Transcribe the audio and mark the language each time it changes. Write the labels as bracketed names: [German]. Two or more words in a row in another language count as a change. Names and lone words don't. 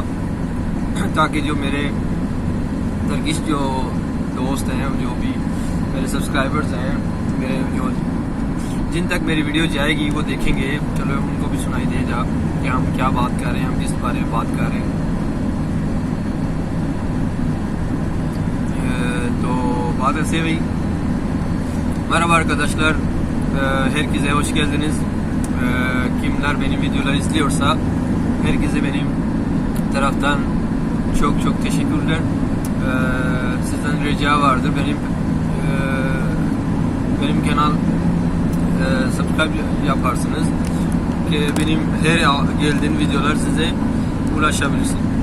[Hindi] ताकि जो मेरे टर्किश जो दोस्त हैं, जो भी मेरे सब्सक्राइबर्स हैं, मेरे जो जिन तक मेरी वीडियो जाएगी वो देखेंगे, चलो उनको भी सुनाई दे जा कि हम क्या बात कर रहे हैं, हम किस बारे में बात कर रहे हैं। तो बात ऐसे भाई [Turkish] merhaba arkadaşlar, herkese hoş geldiniz. Kimler benim videoları izliyorsa herkese benim taraftan çok çok teşekkürler. Sizden rica vardır, benim kanal subscribe yaparsınız ki benim her geldiğim videolar size ulaşabilsin.